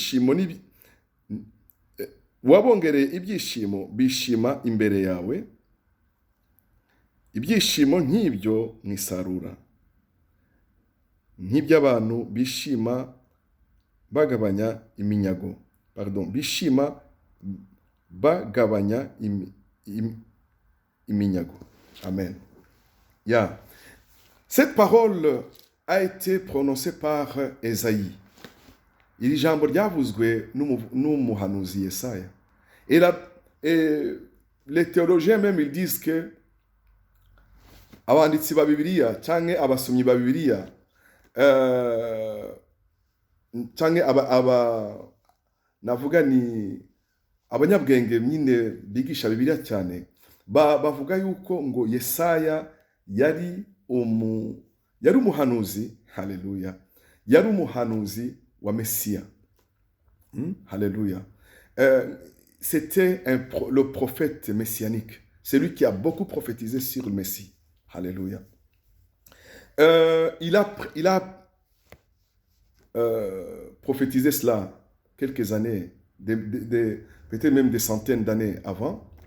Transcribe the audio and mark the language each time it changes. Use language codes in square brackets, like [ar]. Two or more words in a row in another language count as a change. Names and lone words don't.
[rn] ibyishimo bishima imbere yawe, ibyishimo nk'ibyo mu isarura, nk'iby'abantu bishima bagabanya iminyago. Bishima bagabanya iminyago. [en] Amen. Yeah. [fr] Cette parole a été prononcée par Esaïe. [rn] Iri jambo ryavuzwe n'umuhanuzi Yesaya. [fr] Et les théologiens même ils disent que [rn] abanditsi ba Bibiliya canke abasomyi ba Bibiliya canke navuga ni abanyabwenge nyine bigisha Bibiliya cyane bavuga yuko ngo Yesaya yari umuhanuzi, haleluya, yari umuhanuzi wa Mesiya. Haleluya. [fr] C'était le prophète messianique, celui qui a beaucoup prophétisé sur le Messie. Alléluia. Il a prophétisé cela quelques années, peut-être même des centaines d'années avant.